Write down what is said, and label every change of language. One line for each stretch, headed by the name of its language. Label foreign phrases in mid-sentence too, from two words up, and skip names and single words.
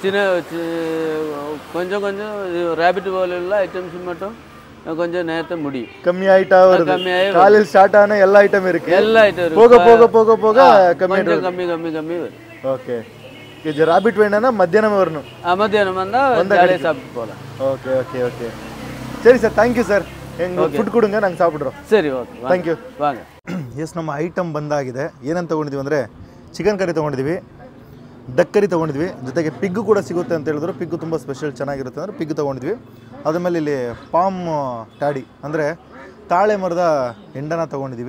Tamil: சின்ன கொஞ்சம் ரேபிட் போல உள்ள ஐட்டம்ஸ் மட்டும் கொஞ்சம் நேரத்தை முடியும். கம்மியாயிட்டா வருது. காலையில் ஸ்டார்ட் ஆன எல்லா ஐட்டம் இருக்கு. எல்லா ஐட்டம் இருக்கு. போக போக போக போக கம்மி வரும். ஓகே. இது ராபிட் வேணும்னா மத்தியானம் வரணும். மத்தியானம் வந்தால் ஜாலியாக சாப்பிட்டு போகலாம். ஓகே ஓகே ஓகே. சரி சார், தேங்க்யூ சார். எங்களுக்கு ஃபுட் கொடுங்க, நாங்க சாப்பிட்றோ.
Kannada: ಸರಿ, ಓಕೆ, ಥ್ಯಾಂಕ್ ಯು. ವಾಂಗ. ಎಸ್, ನಮ್ಮ ಐಟಮ್ ಬಂದಾಗಿದೆ. ಏನಂತ ತೊಗೊಂಡಿದ್ದೀವಿ ಅಂದರೆ ಚಿಕನ್ ಕರಿ ತೊಗೊಂಡಿದ್ದೀವಿ, ಡಕ್ ಕರಿ ತೊಗೊಂಡಿದ್ವಿ, ಜೊತೆಗೆ ಪಿಗ್ಗು ಕೂಡ ಸಿಗುತ್ತೆ ಅಂತ ಹೇಳಿದ್ರು. ಪಿಗ್ಗು ತುಂಬ ಸ್ಪೆಷಲ್ ಚೆನ್ನಾಗಿರುತ್ತೆ ಅಂದರೆ ಪಿಗ್ಗು ತೊಗೊಂಡಿದ್ವಿ. ಅದಾದಮೇಲೆ ಇಲ್ಲಿ ಪಾಮ್ ಟಾಡಿ ಅಂದರೆ ತಾಳೆ ಮರದ ಎಂಡನ ತೊಗೊಂಡಿದ್ದೀವಿ.